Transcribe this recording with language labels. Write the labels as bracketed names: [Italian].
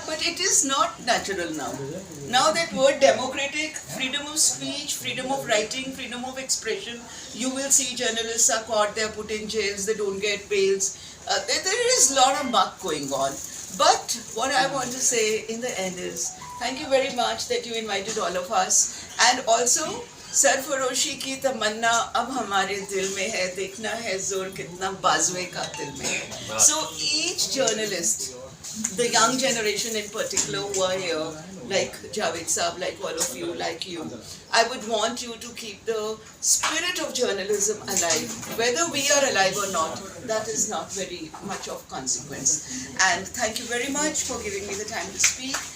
[English] But it is not natural now. Now that word democratic, freedom of speech, freedom of writing, freedom of expression, you will see journalists are caught, they are put in jails, they don't get bails. There is a lot of muck going on. But what I want to say in the end is, thank you very much that you invited all of us. And also, [Hindi] सरफरोशी की तमन्ना अब हमारे दिल में है, देखना है जोर कितना बाजुए का दिल में है. [English] So each journalist the young generation in particular who are here, like Javed Saab, like all of you, like you, I would want you to keep the spirit of journalism alive. Whether we are alive or not, that is not very much of consequence. And thank you very much for giving me the time to speak.